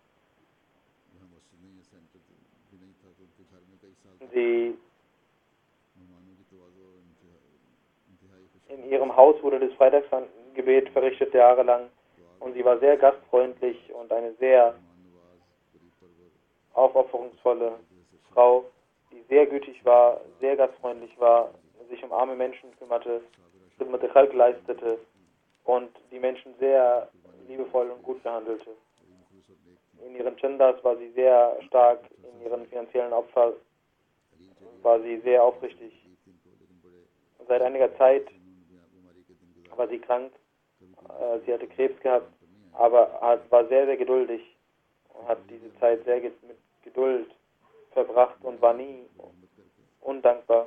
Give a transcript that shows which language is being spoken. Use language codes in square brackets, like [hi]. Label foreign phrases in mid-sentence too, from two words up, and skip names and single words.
[de] In ihrem Haus wurde das Freitagsgebet verrichtet jahrelang und sie war sehr gastfreundlich und eine sehr aufopferungsvolle Frau, die sehr gütig war, sehr gastfreundlich war, sich um arme Menschen kümmerte, [ar] خدمة الخلق [de] leistete und die Menschen sehr liebevoll und gut behandelte. In ihren Chandas war sie sehr stark, in ihren finanziellen Opfern war sie sehr aufrichtig. Seit einiger Zeit war sie krank, sie hatte Krebs gehabt, aber war sehr, sehr geduldig und hat diese Zeit sehr mit Geduld verbracht und war nie undankbar.